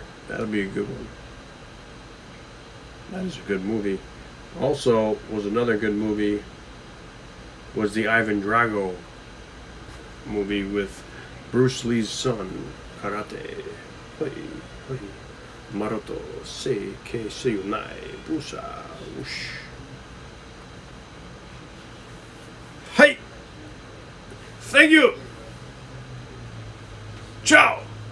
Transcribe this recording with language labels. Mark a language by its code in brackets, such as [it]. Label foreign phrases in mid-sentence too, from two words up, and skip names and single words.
[en] That'll be a good one. That is a good movie. Also, was another good movie. Was the Ivan Drago movie with Bruce Lee's son, Karate. Hoi, hoi. Maroto, se, ke, seiyunai, busa, whoosh. Hey! Thank you! Ciao!